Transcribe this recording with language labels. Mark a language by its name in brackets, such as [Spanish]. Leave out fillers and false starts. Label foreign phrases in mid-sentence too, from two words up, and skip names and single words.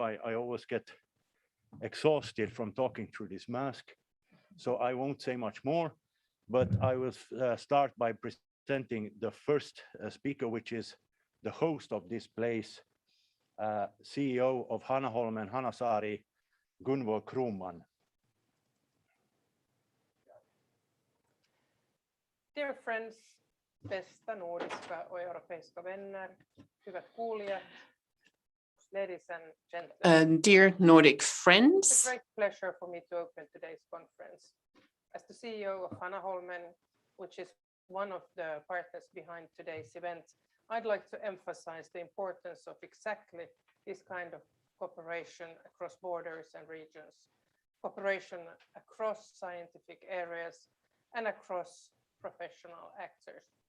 [English] I always get exhausted from talking through this mask, so I won't say much more, but I will start by presenting the first speaker, which is the host of this place, CEO of Hanaholmen Hanasaari, Gunvor Kronman. Dear friends, [Swedish] bästa nordiska och europeiska vänner, [Finnish] hyvät kuulijat, [English] ladies and gentlemen. Dear Nordic friends, It's a great pleasure for me to open today's conference. As the CEO of Hanaholmen, which is one of the partners behind today's event, I'd like to emphasize the importance of exactly this kind of cooperation across borders and regions, cooperation across scientific areas and across professional actors.